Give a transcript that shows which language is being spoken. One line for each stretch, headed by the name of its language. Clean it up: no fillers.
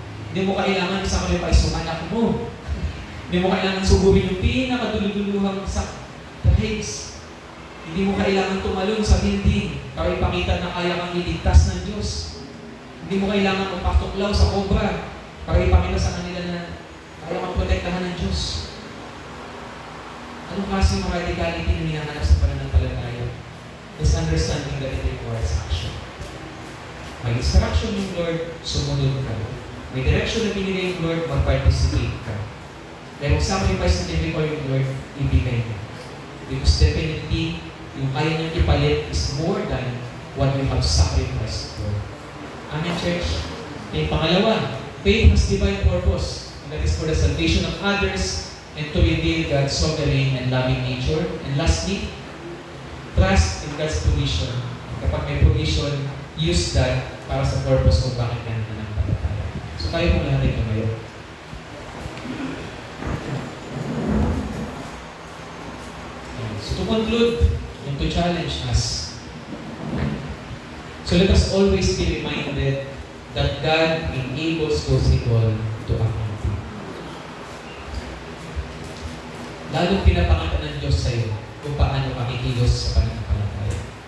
Filipino: Hindi mo kailangan sacrifice yung anak mo. Hindi mo kailangan sugurin yung pinakaduluduluhang tribes. Hindi mo kailangan tumalon sa building para ipakita na kaya kang iligtas ng Diyos. Hindi mo kailangan magpatuklaw sa cobra para ipakita sa kanila na kaya kang protektahan ng Diyos. Anong klase ng radicality na hinahanap sa pananampalataya?
English: Is understanding that it requires action.
Filipino: May instruction ng Lord, sumunod ka. May direction na binigay ng Lord, mag-participate ka. Dahil ang sacrifice na binigay ng Lord, ibigay niya.
English: Because definitely,
Filipino: yung kaya niyang ipalit
English: is more than what we have sacrificed for. Amen, church?
Filipino: May pangalawa,
English: faith has divine purpose. And that is for the salvation of others and to reveal God's sovereign and loving nature. And lastly, trust in God's provision.
Filipino: Kapag may provision,
English: use that
Filipino: para sa purpose kung bakit ka nananampalataya. So tayo po lahat ito ngayon.
English: So to conclude, and to challenge us, so let us always be reminded that God enables those he called to act.
Filipino: Lalong pinapangatan ng Diyos sa iyo kung paano makikilos sa pananampalataya.